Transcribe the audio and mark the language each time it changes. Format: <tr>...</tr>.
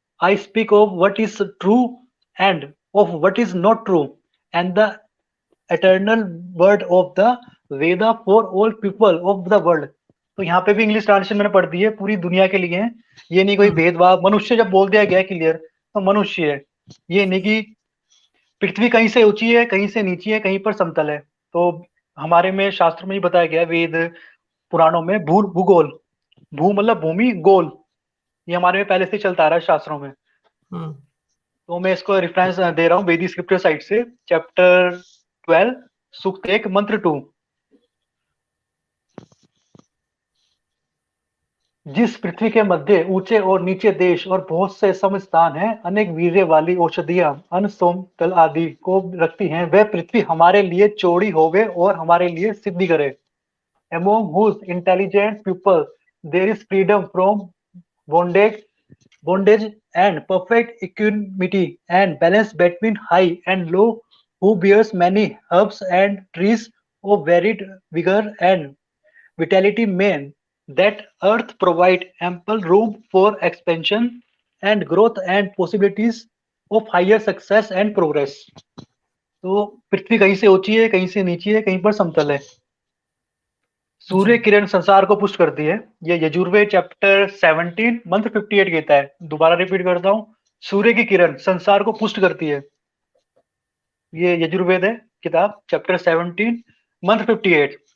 <en>I speak of what is true and of what is not true, and the eternal word of the Veda for all people of the world.</en> <hi>तो यहाँ पे भी English translation मैंने पढ़ दी है, पूरी दुनिया के लिए है। ये नहीं कोई भेदभाव, मनुष्य जब बोल दिया गया क्लियर तो मनुष्य है। ये नहीं कि पृथ्वी कहीं से ऊंची है, कहीं से नीची है, कहीं पर समतल है। तो हमारे में शास्त्र में ही बताया गया, वेद पुराणों में, भूगोल, भू मतलब भूमि, गोल, ये हमारे में पहले से चलता आ रहा है शास्त्रों में। तो मैं इसको रेफरेंस दे रहा हूँ वेदिक स्क्रिप्चर साइट से, चैप्टर 12 सूक्त 1 मंत्र 2। जिस पृथ्वी के मध्य ऊंचे और नीचे देश और बहुत से समस्थान हैं, अनेक वीर्य वाली औषधियां, अन्न, सोमतल आदि को रखती हैं, वह पृथ्वी हमारे लिए चौड़ी होवे और हमारे लिए सिद्धि करे।</hi> <en>Among whose intelligent people there is freedom from bondage and perfect equanimity and balance between high and low, who bears many herbs and trees of varied vigor and vitality, man that earth provide ample room for expansion and growth and possibilities of higher success and progress।</en> <hi>तो पृथ्वी कहीं से ऊंची है, कहीं से नीची है, कहीं पर समतल है। सूर्य किरण संसार को पुष्ट करती है। ये यजुर्वेद चैप्टर 17 मंत्र 58 कहता है। दोबारा रिपीट करता हूँ, सूर्य की किरण संसार को पुष्ट करती है। ये यजुर्वेद है किताब, चैप्टर 17 मंत्र 58।</hi>